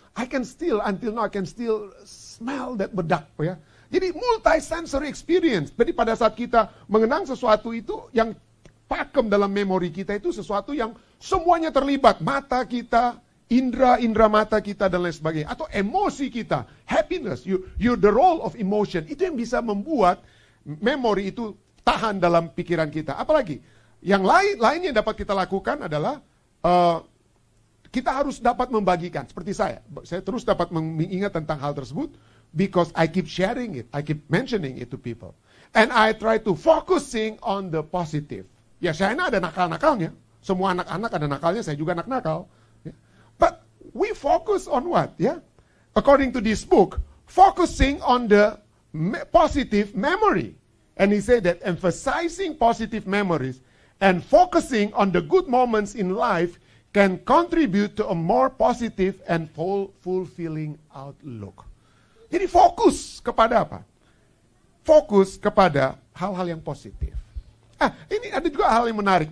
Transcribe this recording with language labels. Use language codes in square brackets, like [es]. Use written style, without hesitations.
[en] I can still, until now I can still smell that bedak ya. [id] Jadi multi-sensory experience. Jadi pada saat kita mengenang sesuatu itu, yang pakem dalam memori kita itu sesuatu yang semuanya terlibat. Mata kita, indera mata kita, dan lain sebagainya. Atau emosi kita, happiness, [en] the role of emotion. [id] Itu yang bisa membuat memori itu tahan dalam pikiran kita. Apalagi, yang lainnya yang dapat kita lakukan adalah, kita harus dapat membagikan. Seperti saya terus dapat mengingat tentang hal tersebut. [en] Because I keep sharing it, I keep mentioning it to people. And I try to focusing on the positive. [id] Ya, saya ada nakal-nakalnya. Semua anak-anak ada nakalnya, saya juga anak nakal. [en] Yeah. But we focus on what? Yeah? According to this book, focusing on the positive memory. And he said that emphasizing positive memories and focusing on the good moments in life can contribute to a more positive and fulfilling outlook. [id] Jadi fokus kepada apa? Fokus kepada hal-hal yang positif. Ini ada juga hal yang menarik.